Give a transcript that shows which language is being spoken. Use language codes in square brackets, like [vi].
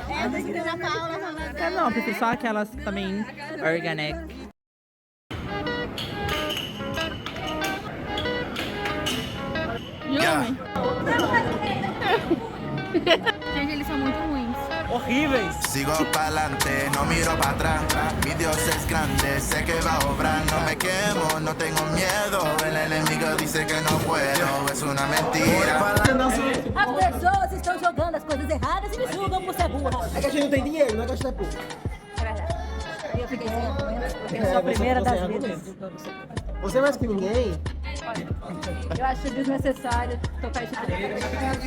[pt] É, tem que tirar a Paula falando. Não, prefiro só aquelas também organic. Gente, eles são muito ruins. Horríveis. [es] Sigo pa'lante, no miro para atrás. Mi Dios es grande, sé que va a obrar. No me quemo, no tengo miedo. El enemigo dice que no puedo, es una mentira. [pt] As pessoas estão jogando as coisas erradas e me julgam por ser burra. É que a gente não tem dinheiro, não é gastar pouco. Eu fiquei sem argumentos, porque eu sou a primeira das vezes. Você mais que ninguém. Eu acho desnecessário tocar esse telefone.